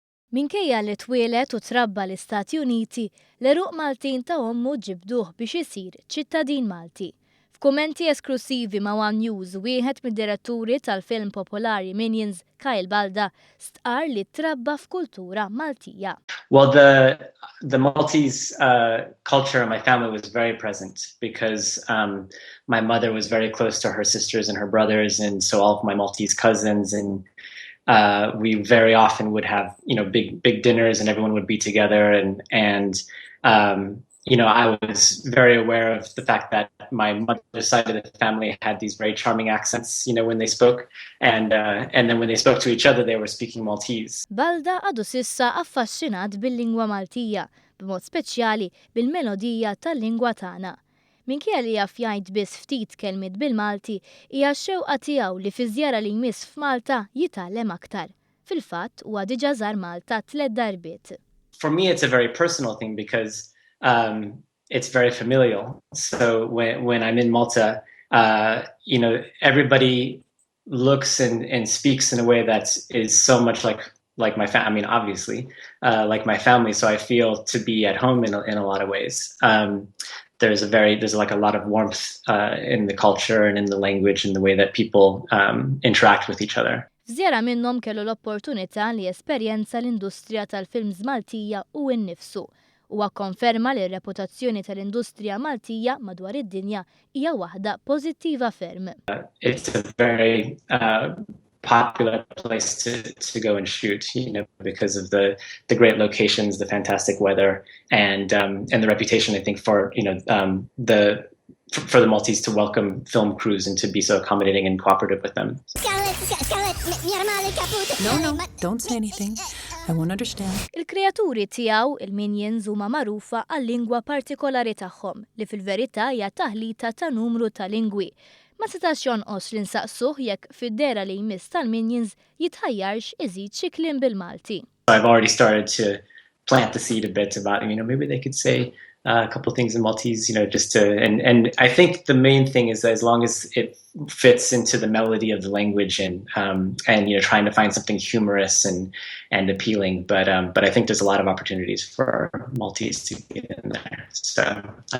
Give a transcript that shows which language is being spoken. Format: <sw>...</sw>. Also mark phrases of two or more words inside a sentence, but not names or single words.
<mt>Minkejja li twieled u trabba l-Istati Uniti, l-eruq Maltin ta' ommu ġibduh biex isir ċittadin Malti. F'kummenti esklusivi ma' One News, wieħed mid-diretturi tal-film popolari Minions, il-Balda, stqarr li trabba f'kultura Maltija.</mt> <en>Well, the Maltese culture in my family was very present because my mother was very close to her sisters and her brothers, and so all of my Maltese cousins, and we very often would have big dinners, and everyone would be together, and I was very aware of the fact that my mother's side of the family had these very charming accents, when they spoke, and then when they spoke to each other, they were speaking Maltese.</en> <mt>Balda għadu sissa affaxxinat bil-lingwa Maltija, b'mod speċjali bil-melodija tal-lingwa tagħna. Minkejja li jaf jgħid biss ftit kellmiet bil-Malti, hija x-xewqa tiegħu li fi żjara li jmiss f'Malta jitgħallem aktar. Fil-fatt huwa diġà żar Malta 3 darbiet.</mt> <en>For me, it's a very personal thing because it's very familial. So when I'm in Malta, everybody looks and speaks in a way that is so much like my family. I mean, obviously, like my family. So I feel to be at home in a lot of ways. There's a lot of warmth in the culture and in the language and the way that people interact with each other.</en> <mt>Żjara minnhom kellu l-opportunità li esperjenza l-industrija tal-films Maltija u nnifsu. Huwa konferma li r-reputazzjoni tal-industrija Maltija madwar id-dinja hija waħda pożittiva ferm.</mt> <en>It's a very popular place to go and shoot, because of the great locations, the fantastic weather, and the reputation, I think, for the Maltese to welcome film crews and to be so accommodating and cooperative with them. No, don't say anything. I won't understand.</en> <mt>Il-kreaturi tiegħu, il-Minions, huma magħrufa għal-lingwa partikolari tagħhom li fil-verità hija taħlita ta' numru ta' lingwi. Ma setax jonqos li nsaqsuh jekk fid-dera li jmiss tal-Minions jitħajjarx iżid xi kliem bil-Malti.</mt> <en>I've already started to plant the seed a bit about, maybe they could say a couple of things in Maltese, just to, and I think the main thing is that as long as it fits into the melody of the language and trying to find something humorous and appealing, but I think there's a lot of opportunities for Maltese to get in there.</en>